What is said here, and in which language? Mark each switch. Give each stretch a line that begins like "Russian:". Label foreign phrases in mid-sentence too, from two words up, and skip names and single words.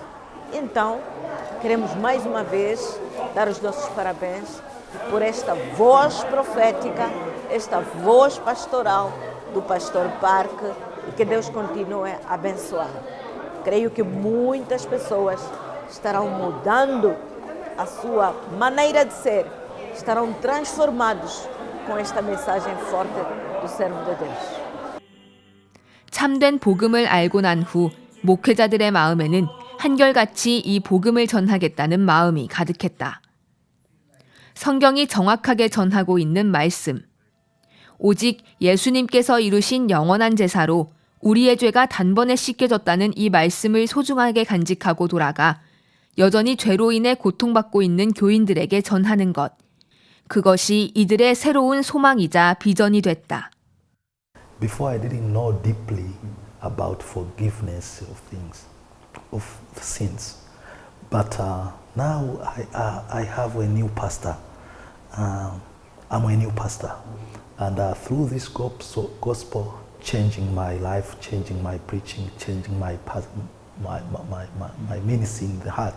Portuguese: Então, queremos mais uma vez dar os nossos parabéns por esta voz profética, esta voz pastoral do pastor Park, e que Deus continue a abençoar. Creio que muitas pessoas estarão mudando a sua maneira de ser, estarão transformados com esta mensagem forte do servo de Deus.
Korean: 참된 복음을 알고 난 후 목회자들의 마음에는 한결같이 이 복음을 전하겠다는 마음이 가득했다. 성경이 정확하게 전하고 있는 말씀. 오직 예수님께서 이루신 영원한 제사로 우리의 죄가 단번에 씻겨졌다는 이 말씀을 소중하게 간직하고 돌아가 여전히 죄로 인해 고통받고 있는 교인들에게 전하는 것. 그것이 이들의 새로운 소망이자 비전이 됐다.
English: Before I didn't know deeply about forgiveness of things, of sins. But now I have a new pastor. I'm a new pastor. And through this gospel, changing my life, changing my preaching, changing my ministry in the heart.